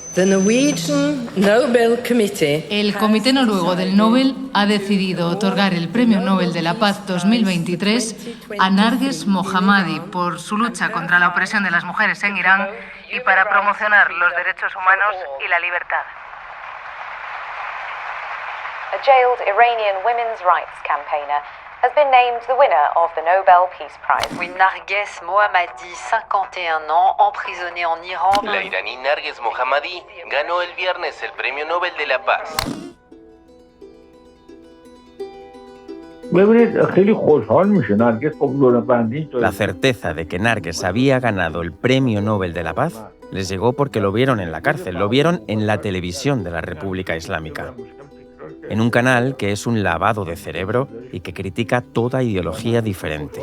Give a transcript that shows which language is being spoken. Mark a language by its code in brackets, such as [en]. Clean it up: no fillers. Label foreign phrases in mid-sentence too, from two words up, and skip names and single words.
[es] El Comité Noruego del Nobel ha decidido otorgar el Premio Nobel de la Paz 2023 a Narges Mohammadi por su lucha contra la opresión de las mujeres en Irán y para promocionar los derechos humanos y la libertad. [en] A jailed Iranian women's rights campaigner has been named the winner of the Nobel Peace Prize. [fr] Narges Mohammadi, 51 ans, emprisonnée en Iran. [es] La iraní Narges Mohammadi ganó el viernes el Premio Nobel de la Paz. La certeza de que Narges había ganado el Premio Nobel de la Paz les llegó porque lo vieron en la cárcel, lo vieron en la televisión de la República Islámica, en un canal que es un lavado de cerebro y que critica toda ideología diferente.